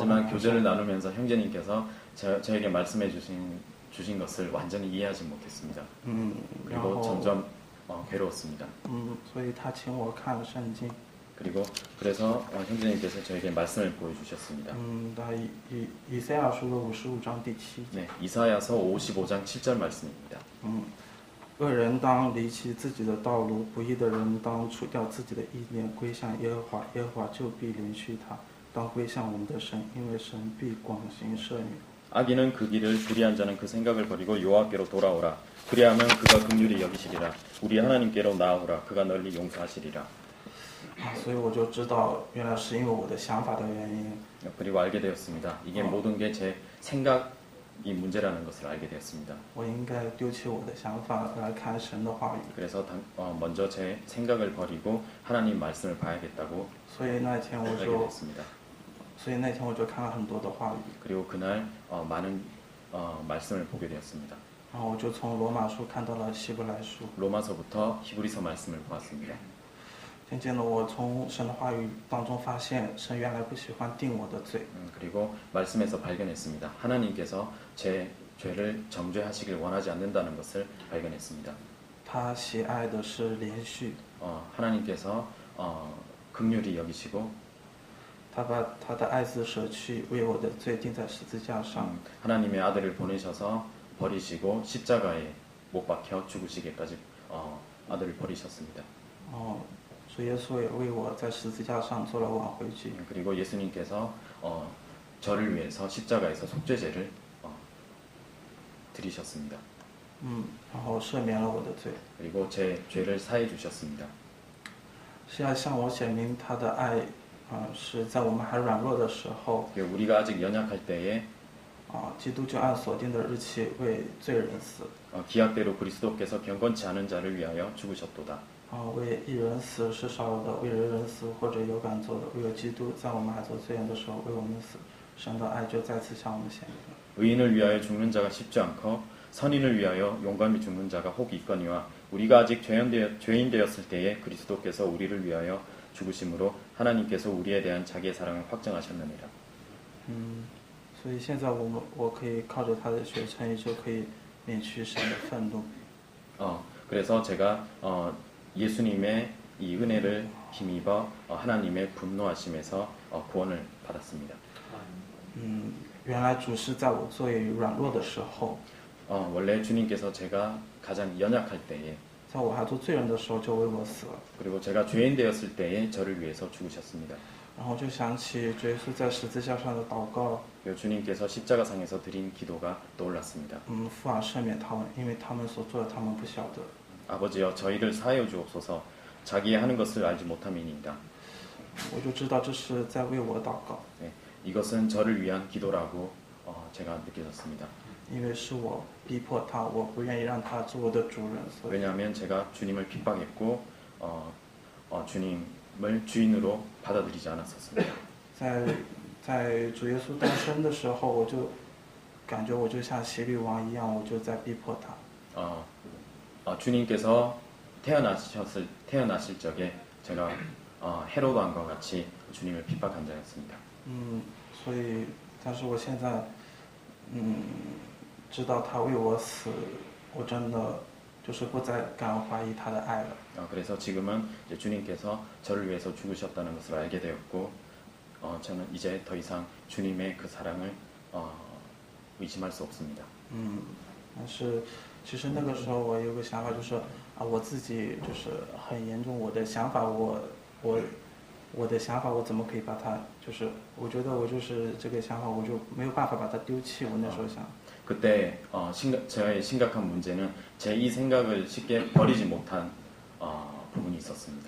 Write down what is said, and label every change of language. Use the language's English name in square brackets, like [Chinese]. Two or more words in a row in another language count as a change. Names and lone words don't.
[Korean] 하지만 교제를 나누면서 형제님께서 저에게 말씀해 주신 것을 완전히 이해하지 못했습니다. [Chinese] 然 [Korean] 그리고 [Chinese] 后 [Korean] 점점 괴로웠습니다. [Chinese] 所以他请我看圣经。 [Korean] 그리고 그래서 형제님께서 저에게 말씀을 보여주셨습니다. [Chinese] 那以赛亚书的55章第7节。 [Korean] 네, 이사야서 55장 7절 말씀입니다. [Chinese] 恶人当离弃自己的道路，不义的人当除掉自己的意念，归向耶和华，耶和华就必怜恤他。当归向我们的神，因为神必广行赦免。 [Korean] 악인은 그 길을 불의한 자는 그 생각을 버리고 여호와께로 돌아오라. 그리하면 그가 긍휼히 여기시리라. 우리 하나님께로 나아오라. 그가 널리 용서하시리라. [Chinese] 所以我就知道，原来是因为我的想法的原因。 [Korean] 그리고 알게 되었습니다. 이게 모든 게 제 생각이 문제라는 것을 알게 되었습니다. [Chinese] 我应该丢弃我的想法来看神的话语。 [Korean] 그래서 먼저 제 생각을 버리고 하나님 말씀을 봐야겠다고 [Chinese] 所以那天 [Korean] 알게 되었습니다. [Chinese] 我就看了很多的话语。 [Korean] 그리고 그날 많은 말씀을 보게 되었습니다. [Chinese] 然后我就从罗马书看到了希伯来书。 [Korean] 로마서부터 히브리서 말씀을 보았습니다. [Chinese] 渐渐的，我从神的话语当中发现，神原来不喜欢定我的罪。 [Korean] 그리고 말씀에서 발견했습니다. 하나님께서 제 죄를 정죄하시길 원하지 않는다는 것을 발견했습니다. [Chinese] 他喜爱的是连续， [Korean] 하나님께서 긍휼히 여기시고 [Chinese] 他把他的爱子舍去，为我的罪钉在十字架上。 [Korean] 하나님의 아들을 보내셔서 버리시고 십자가에 못 박혀 죽으시기까지 아들을 버리셨습니다. [Chinese] 主耶稣也为我在十字架上做了挽回祭。 [Korean] 그리고 예수님께서 저를 위해서 십자가에서 속죄제를 드리셨습니다. [Chinese] 然后赦免了我的罪， [Korean] 그리고 제 죄를 사해 주셨습니다. [Chinese] 是要向我显明他的爱，是在我们还软弱的时候， [Korean] 우리가 아직 연약할 때에 [Chinese] 基督就按所定的日期为罪人死， [Korean] 기약대로 그리스도께서 경건치 않은 자를 위하여 죽으셨도다. [Chinese] 为一人死是少有的，为人人死或者有敢做的，唯有基督在我们还做罪人的时候为我们死，神的爱就再次向我们显明了。 [Korean] 의인을 위하여 죽는 자가 쉽지 않고 선인을 위하여 용감히 죽는 자가 혹 있거니와 우리가 아직 죄인 되었을 때에 그리스도께서 우리를 위하여 죽으심으로 하나님께서 우리에 대한 자기의 사랑을 확정하셨느니라. [Chinese] 所以现在我可以靠着他的血称义，就可以免去神的愤怒。 [Korean] 그래서 제가 예수님의 이 은혜를 힘입어 하나님의 분노하심에서 구원을 받았습니다. [Chinese] 原来主是在我最软弱的时候， [Korean] 원래 주님께서 제가 가장 연약할 때에 [Chinese] 在我还做罪人的时候就为我死了。 [Korean] 그리고 제가 죄인 되었을 때에 저를 위해서 죽으셨습니다. [Chinese] 然后就想起主耶稣在十字架上的祷告， [Korean] 그리고 주님께서 십자가상에서 드린 기도가 떠올랐습니다. [Chinese] 父啊赦免他们，因为他们所做的他们不晓得。 [Korean] 아버지여 저희를 사하여 주옵소서 자기의 하는 것을 알지 못함이니이다. [Chinese] 我就知道这是在为我祷告， [Korean] 네, 이것은 저를 위한 기도라고 제가 느껴졌습니다. [Chinese] 因为是我逼迫他，我不愿意让他做我的主人，所以 [Korean] 왜냐하면 제가 주님을 핍박했고 주님을 주인으로 받아들이지 않았었습니다. [Chinese] 在主耶稣诞生的时候，我就感觉我就像希律王一样，我就在逼迫他。 [Korean] 주님께서 태어나실 적에 제가 헤로드 왕과 같이 주님을 핍박한 자였습니다. [Chinese] 所以，但是我现在，知道他为我死，我真的就是不再敢怀疑他的爱了。 [Korean] 그래서 지금은 이제 주님께서 저를 위해서 죽으셨다는 것을 알게 되었고, 저는 이제 더 이상 주님의 그 사랑을 의심할 수 없습니다. [Chinese] 但是其实那个时候我有个想法，就是我自己就是很严重，我的想法，我的想法，我怎么可以把它，就是我觉得我就是这个想法，我就没有办法把它丢弃。我那时候想， [Korean] 그때 저의 심각한 문제는 제 이 생각을 쉽게 버리지 못한 부분이 있었습니다.